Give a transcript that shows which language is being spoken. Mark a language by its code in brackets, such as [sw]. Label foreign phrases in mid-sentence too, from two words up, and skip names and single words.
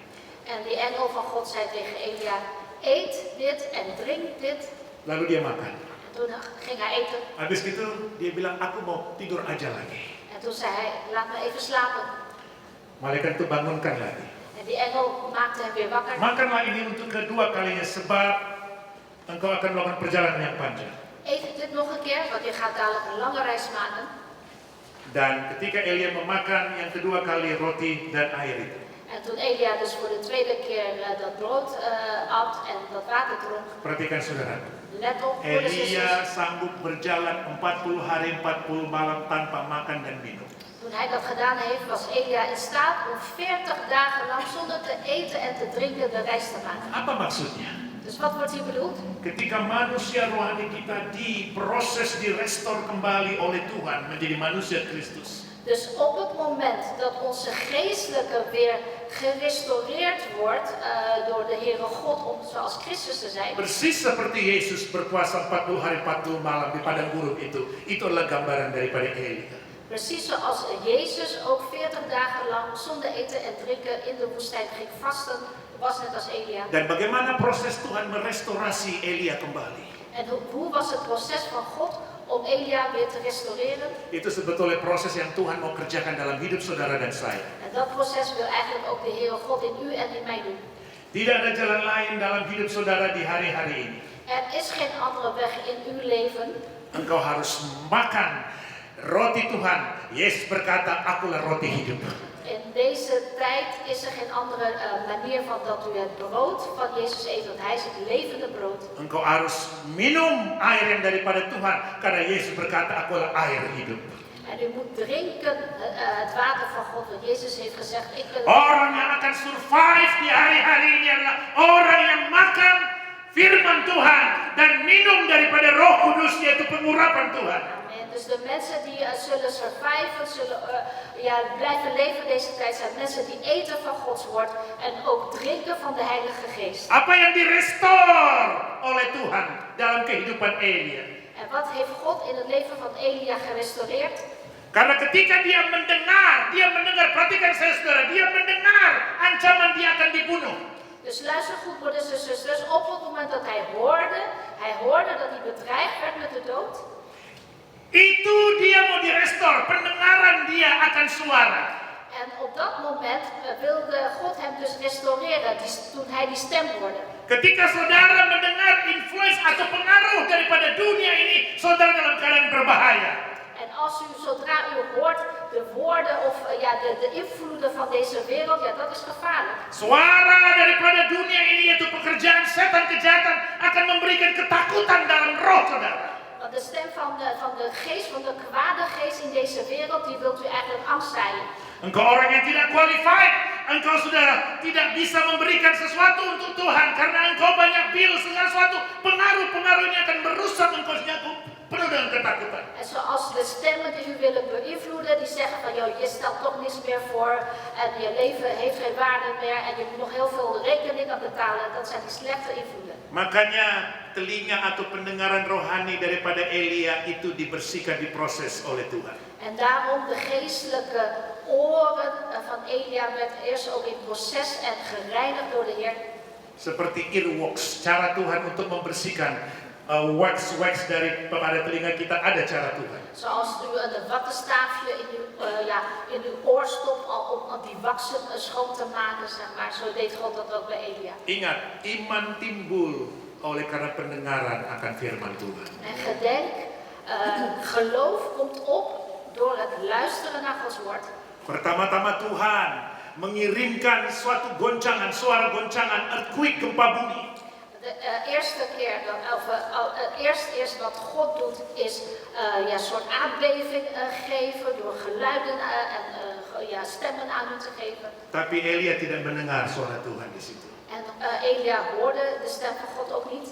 [nl] En die engel van God zei tegen Elia, eet dit en drink dit. [id] Lalu dia makan. [nl] En toen ging hij eten. [id] Habis itu dia bilang, aku mau tidur aja lagi. [nl] En toen zei hij, laat me even slapen. [id] Malaikat itu bangunkan lagi. [nl] En die engel maakte hem weer wakker. [id] Makanlah ini untuk kedua kalinya sebab engkau akan melakukan perjalanan yang panjang. [nl] Eet dit nog een keer, want je gaat dadelijk een lange reis maken. [id] Dan ketika Elia memakan yang kedua kali roti dan air itu, [nl] En toen Elia dus voor de tweede keer dat brood at en dat water dronk, [id] perhatikan saudara, [nl] let op, broeders en Elia zusters. [id] sanggup berjalan 40 hari 40 malam tanpa makan dan minum. [nl] Toen hij dat gedaan heeft, was Elia in staat om 40 dagen lang zonder te eten en te drinken de reis te maken. [id] Apa maksudnya? [nl] Dus wat wordt hier bedoeld? [id] Ketika manusia rohani kita diproses, direstor kembali oleh Tuhan menjadi manusia Kristus. [nl] Dus op het moment dat onze geestelijke weer gerestaureerd wordt door de Heere God om zoals Christus te zijn. [id] Persis seperti Yesus berpuasa 40 hari 40 malam di padang gurun itu adalah gambaran daripada Elia. [nl] Precies zoals Jezus ook 40 dagen lang zonder eten en drinken in de woestijn ging vasten, was net als Elia. [id] Dan bagaimana proses Tuhan merestorasi Elia kembali? [nl] En hoe was het proces van God om Elia weer te restaureren? [id] Itu sebetulnya proses yang Tuhan mau kerjakan dalam hidup saudara dan saya. [nl] En dat proces wil eigenlijk ook de Heere God in u en in mij doen. [id] Tidak ada jalan lain dalam hidup saudara di hari-hari ini. [nl] Er is geen andere weg in uw leven. [id] Engkau harus makan roti Tuhan. Yesus berkata, akulah roti hidup. [nl] In deze tijd is er geen andere manier van dat u het brood van Jezus eet, want Hij is het levende brood. [id] Engkau harus minum air yang daripada Tuhan, karena Yesus berkata, akulah air hidup. [nl] En u moet drinken het water van God, want Jezus heeft gezegd, ik ben... [id] Orang yang akan survive di hari-hari ini adalah orang yang makan firman Tuhan dan minum daripada Roh Kudus, yaitu pengurapan Tuhan. Amen. [nl] Dus de mensen die zullen surviven, zullen blijven leven deze tijd, zijn mensen die eten van Gods woord en ook drinken van de Heilige Geest. [id] Apa yang direstore oleh Tuhan dalam kehidupan Elia? [nl] En wat heeft God in het leven van Elia gerestaureerd? [id] Karena ketika dia mendengar, perhatikan saya saudara, dia mendengar ancaman dia akan dibunuh. [nl] Dus luister goed, broeders en zusters, op het moment dat hij hoorde dat hij bedreigd werd met de dood. [id] Itu dia mau direstore, pendengaran dia akan suara. [nl] En op dat moment wilde God hem dus restaureren, toen hij die stem hoorde. [id] Ketika saudara mendengar influence atau pengaruh daripada dunia ini, saudara dalam keadaan berbahaya. [nl] En zodra u hoort de woorden of de invloeden van deze wereld, ja, dat is gevaarlijk. [id] Suara daripada dunia ini, yaitu pekerjaan setan kejahatan, akan memberikan ketakutan dalam roh saudara. [nl] Want de stem van de geest, van de kwade geest in deze wereld, die wilt u eigenlijk angst zaaien. [id] Engkau orang yang tidak qualified, engkau saudara tidak bisa memberikan sesuatu untuk Tuhan karena engkau banyak bil, segala sesuatu pengaruh-pengaruhnya akan merusak engkau sehingga penuh dengan ketakutan. [nl] En zoals de stemmen die u willen beïnvloeden, die zeggen van joh, je stelt toch niks meer voor en je leven heeft geen waarde meer en je moet nog heel veel rekeningen betalen. Dat zijn die slechte invloeden. [id] Makanya telinga atau pendengaran rohani daripada Elia itu dibersihkan, diproses oleh Tuhan. [nl] En daarom de geestelijke oren van Elia werd eerst ook in proces en gereinigd door de Heer. [id] Seperti earwax, cara Tuhan untuk membersihkan wax pada telinga kita, ada cara Tuhan. [nl] Zoals u een wattenstaafje in uw oor stopt om die waksen schoon te maken, zeg maar. Zo deed God dat ook bij Elia. [id] Ingat, iman timbul oleh karena pendengaran akan firman Tuhan. [nl] En gedenk, geloof komt op door het luisteren naar Gods woord. [id] Pertama-tama Tuhan mengirimkan suatu goncangan, suara goncangan, earthquake, gempa bumi. [nl] De eerste keer, eerst wat God doet, is een soort aardbeving geven door geluiden en stemmen aan u te geven. [id] Tapi Elia tidak mendengar suara Tuhan di situ. [nl] En Elia hoorde de stem van God ook niet.